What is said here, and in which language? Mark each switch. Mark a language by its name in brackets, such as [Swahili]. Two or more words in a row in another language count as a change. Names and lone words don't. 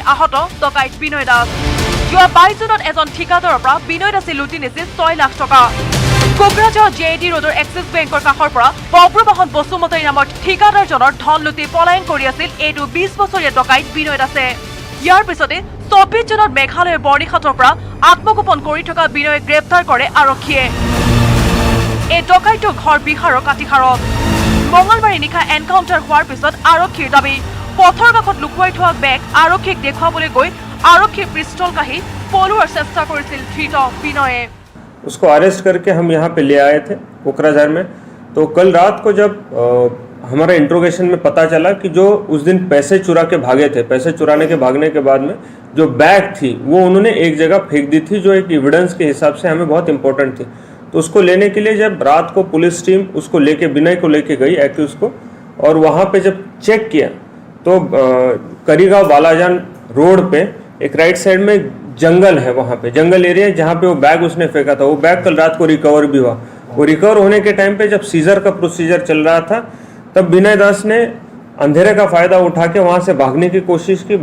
[Assamese] আহত ডকাইত বিনয় দাস যোৱা 22 জুনত এজন ঠিকাদাৰৰ পৰা বিনয় দাসে লুটি নিছিল 6 লাখ টকা কোকৰাঝাৰ JD ৰোডৰ এক্সিছ বেংকৰ কাষৰ পৰা বব্ৰবাহন বসুমতাৰী নামৰ ঠিকাদাৰজনৰ ধন লুটি পলায়ন কৰি আছিল এইটো 20 বছৰীয়া ডকাইত বিনয় দাসে ইয়াৰ পিছতে 24 জুনত মেঘালয়ৰ বৰ্ণিহাটৰ পৰা আত্মগোপন কৰি থকা বিনয়ক গ্ৰেপ্তাৰ কৰে আৰক্ষীয়ে এই ডকাইটোৰ ঘৰ বিহাৰৰ কাটিহাৰত মঙলবাৰে নিশা এনকাউণ্টাৰ হোৱাৰ পিছত আৰক্ষীৰ দাবী পথৰ কাষত লুকুৱাই থোৱা বেগ আৰক্ষীক দেখুৱাবলৈ গৈ আৰক্ষীৰ পিষ্টল কাঢ়ি পলোৱাৰ চেষ্টা কৰিছিল ধৃত বিনয়ে [Hindi] उसको अरेस्ट करके हम यहाँ पे ले आए थे कोकराझार में तो कल रात को जब हमारा इंट्रोगेशन में पता चला कि जो उस दिन पैसे चुरा के भागे थे पैसे चुराने के भागने के बाद में जो बैग थी वो उन्होंने एक जगह फेंक दी थी जो एक एविडेंस के हिसाब से हमें बहुत इंपॉर्टेंट थी तो उसको लेने के लिए जब रात को [English] police team [Hindi] उसको लेके विनय को लेके गई एक्यूज को और वहाँ पे जब चेक किया तो करीगांव बालाजान रोड पे एक [English] right side [Hindi] में जंगल है वहाँ पे जंगल एरिया जहाँ पे वो बैग उसने फेंका था वो बैग कल रात को रिकवर भी हुआ वो रिकवर होने के टाइम पे जब सीजर का प्रोसीजर चल रहा था तब विनय दास ने अंधेरे का फ़ायदा उठा के वहाँ से भागने की कोशिश